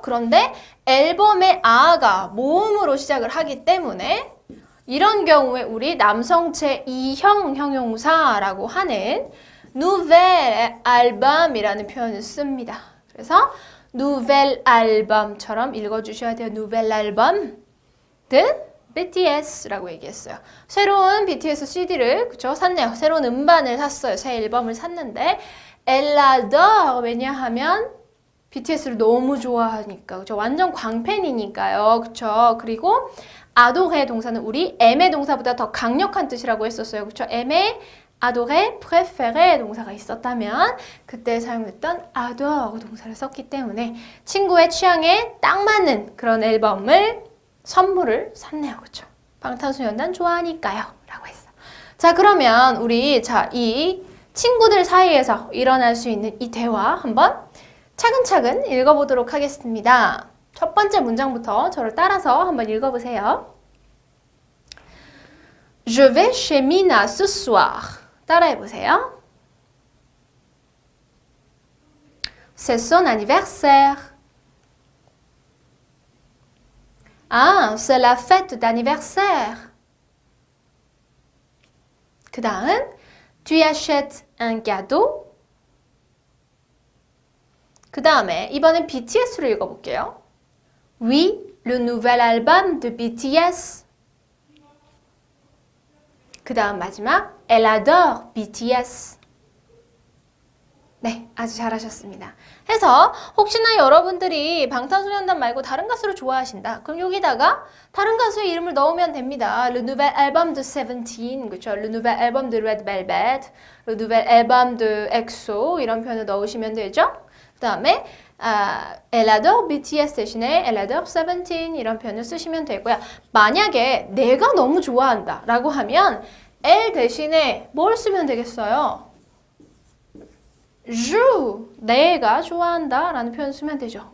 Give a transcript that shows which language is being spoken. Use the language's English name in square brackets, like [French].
[Korean] 그런데 앨범의 아가 모음으로 시작을 하기 때문에 이런 경우에 우리 남성체 2형 형용사라고 하는 [French] nouvel album [Korean] 이라는 표현을 씁니다. 그래서 [French] nouvel album [Korean] 처럼 읽어주셔야 돼요. [French] nouvel album de BTS [Korean] 라고 얘기했어요. 새로운 BTS CD를 그쵸? 샀네요. 새로운 음반을 샀어요. 새 앨범을 샀는데 [French] Elle adore [Korean] 왜냐하면 BTS를 너무 좋아하니까 그쵸? 완전 광팬이니까요. 그쵸? 그리고 adorer 동사는 우리 aimer 동사보다 더 강력한 뜻이라고 했었어요. 그렇죠? aimer, adorer, préférer 동사가 있었다면 그때 사용했던 adore 동사를 썼기 때문에 친구의 취향에 딱 맞는 그런 앨범을 선물을 샀네요. 그렇죠? 방탄소년단 좋아하니까요. 라고 했어. 자, 그러면 우리 이 친구들 사이에서 일어날 수 있는 이 대화 한번 차근차근 읽어보도록 하겠습니다. 첫 번째 문장부터 저를 따라서 한번 읽어보세요. [French] Je vais chez Mina ce soir. [Korean] 따라해보세요. [French] C'est son anniversaire. C'est la fête d'anniversaire. [Korean] 그 다음, [French] tu achètes un cadeau. [Korean] 그 다음에 이번엔 BTS로 읽어볼게요. [French] Oui, le nouvel album de BTS. [Korean] 그 다음 마지막, [French] elle adore BTS. [Korean] 네, 아주 잘하셨습니다. 해서 혹시나 여러분들이 방탄소년단 말고 다른 가수를 좋아하신다. 그럼 여기다가 다른 가수의 이름을 넣으면 됩니다. [French] Le nouvel album de Seventeen, [Korean] 그렇죠? [French] Le nouvel album de Red Velvet, Le nouvel album de EXO [Korean] 이런 표현을 넣으시면 되죠. [French] 그 다음에 Elle adore BTS [Korean] 대신에 [French] Elle adore Seventeen [Korean] 이런 표현을 쓰시면 되고요. 만약에 내가 너무 좋아한다 라고 하면 Elle 대신에 뭘 쓰면 되겠어요? Je, 내가 좋아한다 라는 표현 쓰면 되죠.